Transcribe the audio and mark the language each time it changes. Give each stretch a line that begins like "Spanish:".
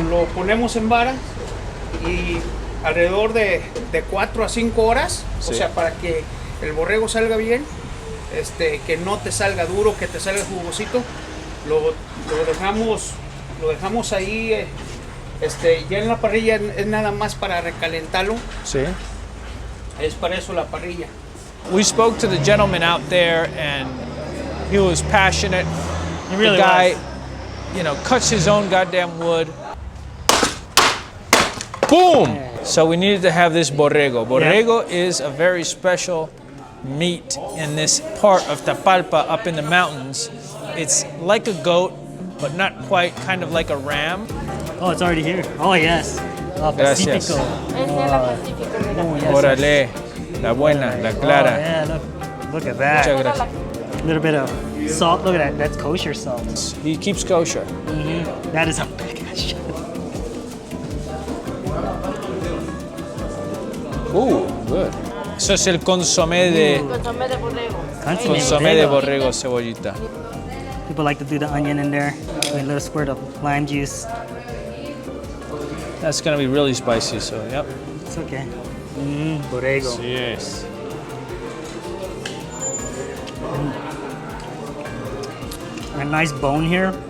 Spanish: lo ponemos en vara y alrededor de 4 a 5 horas, Sí. o sea, para que el borrego salga bien, que no te salga duro, que te salga jugosito, lo dejamos ahí, ya en la parrilla es nada más para recalentarlo, Sí. es para eso la parrilla.
English: We spoke to the gentleman out there, and he was passionate. He really the guy, was. Cuts his own goddamn wood. Boom! So we needed to have this borrego. Borrego is a very special meat in this part of Tapalpa up in the mountains. It's like a goat, but not quite, kind of like a ram. Oh, it's already here. Oh, yes. Oh,
Spanish: Gracias.
English: Pacifico. Oh, yes,
Spanish: Órale, la buena, la clara.
English: Oh, yeah, look at that.
Spanish: Muchas gracias.
English: A little bit of salt. Look at that. That's kosher salt. He keeps kosher. That is a big shot. Good.
Spanish: Eso es el consomé de consomé de borrego, cebollita.
English: People like to do the onion in there with a little squirt of lime juice. That's gonna be really spicy, so yep. It's okay. Borrego. Yes. A nice bone here.